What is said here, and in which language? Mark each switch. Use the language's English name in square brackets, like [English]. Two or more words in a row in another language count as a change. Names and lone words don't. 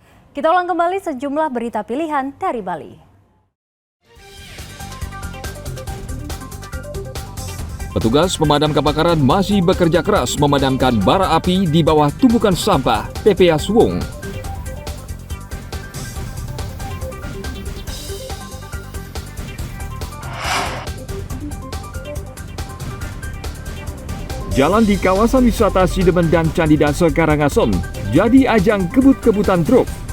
[Indonesian] Kita ulang kembali sejumlah berita pilihan dari Bali. Petugas pemadam kebakaran masih bekerja keras memadamkan bara api di bawah tumpukan sampah TPA Suwung. Jalan di kawasan wisata Sidemen dan Candi Dase Karangasem jadi ajang kebut-kebutan truk.